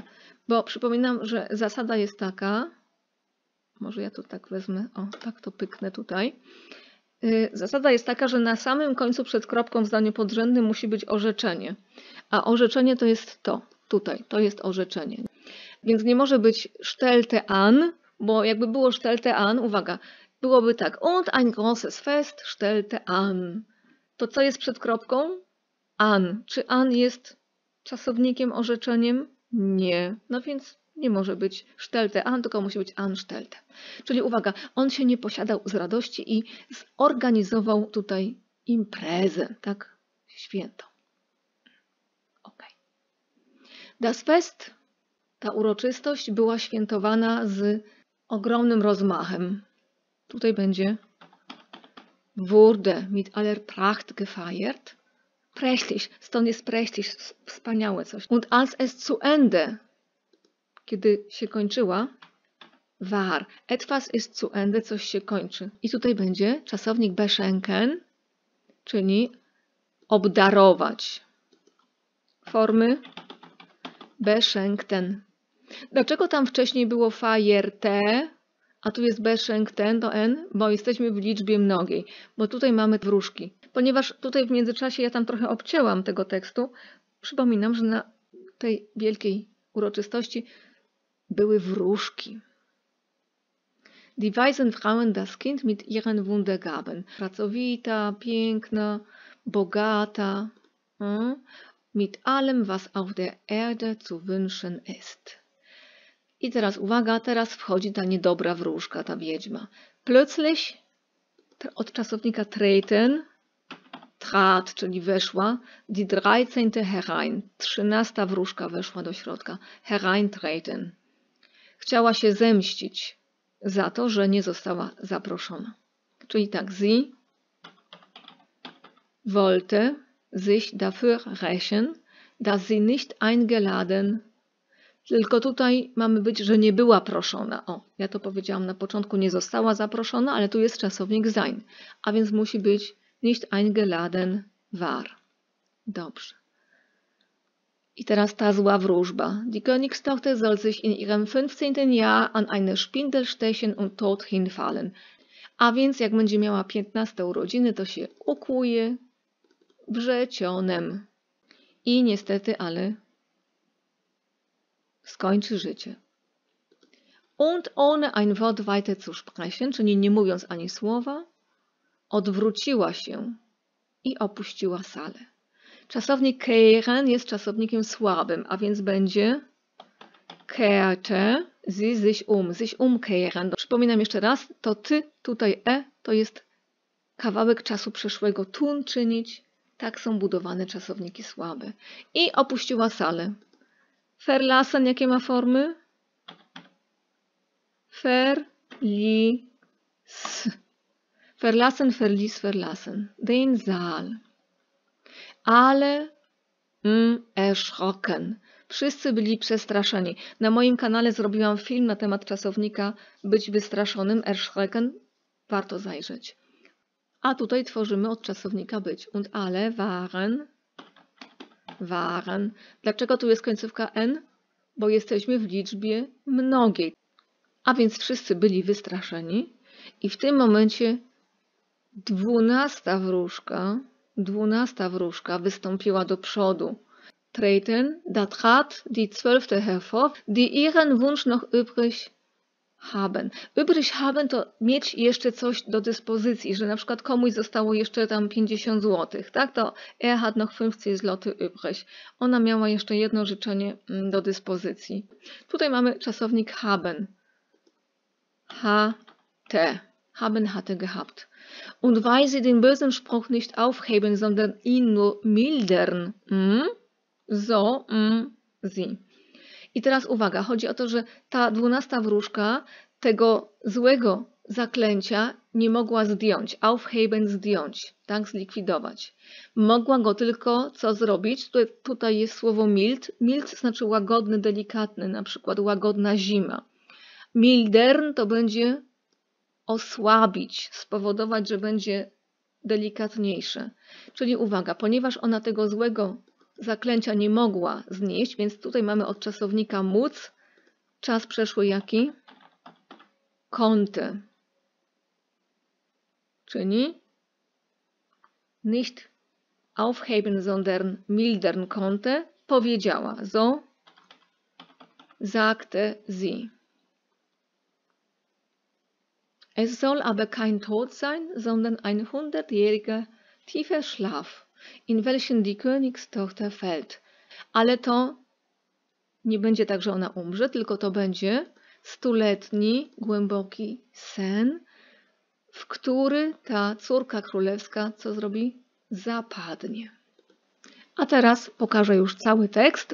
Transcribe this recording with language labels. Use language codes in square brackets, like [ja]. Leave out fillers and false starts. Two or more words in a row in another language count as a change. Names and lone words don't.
[pl] Bo przypominam, że zasada jest taka, może ja tu tak wezmę, o tak to pyknę tutaj. Zasada jest taka, że na samym końcu przed kropką w zdaniu podrzędnym musi być orzeczenie. A orzeczenie to jest to. Tutaj, to jest orzeczenie. Więc nie może być [de] stellte an, [pl] bo jakby było [de] stellte an, [pl] uwaga, byłoby tak. [de] Und ein großes Fest stellte an. [pl] To co jest przed kropką? An. Czy an jest czasownikiem, orzeczeniem? Nie. No więc nie może być [de] stellte an, [pl] tylko musi być anstellte. Czyli uwaga, on się nie posiadał z radości i zorganizował tutaj imprezę, tak? Święto. [de] Ok. Das Fest, [pl] ta uroczystość była świętowana z ogromnym rozmachem. Tutaj będzie [de] wurde mit aller Pracht gefeiert. [pl] Prächtig, stąd jest prächtig, wspaniałe coś. [de] Und als es zu Ende, [pl] kiedy się kończyła, [de] war. Etwas ist zu Ende, [pl] coś się kończy. I tutaj będzie czasownik beschenken, czyli obdarować. Formy beschenkten. Dlaczego tam wcześniej było feierte, a tu jest beschenkten, to n? Bo jesteśmy w liczbie mnogiej. Bo tutaj mamy wróżki. Ponieważ tutaj w międzyczasie ja tam trochę obcięłam tego tekstu, przypominam, że na tej wielkiej uroczystości były wróżki. [de] Die weisen Frauen das Kind mit ihren Wundergaben. [pl] Pracowita, piękna, bogata, [de] mit allem, was auf der Erde zu wünschen ist. [pl] I teraz uwaga, teraz wchodzi ta niedobra wróżka, ta wiedźma. Plötzlich, od czasownika treten, trat, czyli weszła, [de] die 13. herein, 13. [pl] wróżka weszła do środka, hereintreten. Chciała się zemścić za to, że nie została zaproszona. Czyli tak, [de] sie wollte sich dafür rächen, dass sie nicht eingeladen. [pl] Tylko tutaj mamy być, że nie była proszona. O, ja to powiedziałam na początku, nie została zaproszona, ale tu jest czasownik sein. A więc musi być [de] nicht eingeladen war. [pl] Dobrze. I teraz ta zła wróżba. [de] Die Königstochter soll sich in ihrem 15. Jahr an eine Spindel stechen und tot hinfallen. [pl] A więc jak będzie miała 15 urodziny, to się ukłuje wrzecionem. I niestety, ale skończy życie. [de] Und ohne ein Wort weiter zu sprechen, [pl] czyli nie mówiąc ani słowa, odwróciła się i opuściła salę. Czasownik kehren jest czasownikiem słabym, a więc będzie [de] kehrte sie sich umkehren. [pl] Przypominam jeszcze raz, to ty, tutaj to jest kawałek czasu przeszłego. Tun, czynić. Tak są budowane czasowniki słabe. I opuściła salę. Verlassen, jakie ma formy? Verlies. [de] Verlassen, verlies, verlassen. Den Saal. [pl] Ale Erschrocken. Wszyscy byli przestraszeni. Na moim kanale zrobiłam film na temat czasownika być wystraszonym, erschrecken. Warto zajrzeć. A tutaj tworzymy od czasownika być. [de] Und alle waren. [pl] Dlaczego tu jest końcówka n? Bo jesteśmy w liczbie mnogiej. A więc wszyscy byli wystraszeni. I w tym momencie 12 wróżka wystąpiła do przodu. [de] Da trat die 12 hervor, die ihren Wunsch noch übrig haben. Übrig haben [pl] to mieć jeszcze coś do dyspozycji, że na przykład komuś zostało jeszcze tam 50 zł, tak? [de] To er hat noch 50 zł übrig. [pl] Ona miała jeszcze jedno życzenie do dyspozycji. Tutaj mamy czasownik [de] haben. Haben hatte gehabt. Und weil sie den bösen Spruch nicht aufheben, sondern ihn nur mildern. Sie. [pl] I teraz uwaga, chodzi o to, że ta 12 wróżka tego złego zaklęcia nie mogła zdjąć. Aufheben zdjąć, tak, zlikwidować. Mogła go tylko co zrobić? Tutaj jest słowo mild. Mild znaczy łagodny, delikatny, na przykład łagodna zima. Mildern to będzie osłabić, spowodować, że będzie delikatniejsze. Czyli uwaga, ponieważ ona tego złego zaklęcia nie mogła znieść, więc tutaj mamy od czasownika móc. Czas przeszły jaki? Konnte. [de] Czyli nicht aufheben, sondern mildern konnte. Powiedziała. So sagte sie. Es soll aber kein Tod sein, sondern ein 100-jähriger tiefer Schlaf, in welchen die Königstochter fällt. [pl] Ale to nie będzie tak, że ona umrze, tylko to będzie 100-letni, głęboki sen, w który ta córka królewska co zrobi? Zapadnie. A teraz pokażę już cały tekst.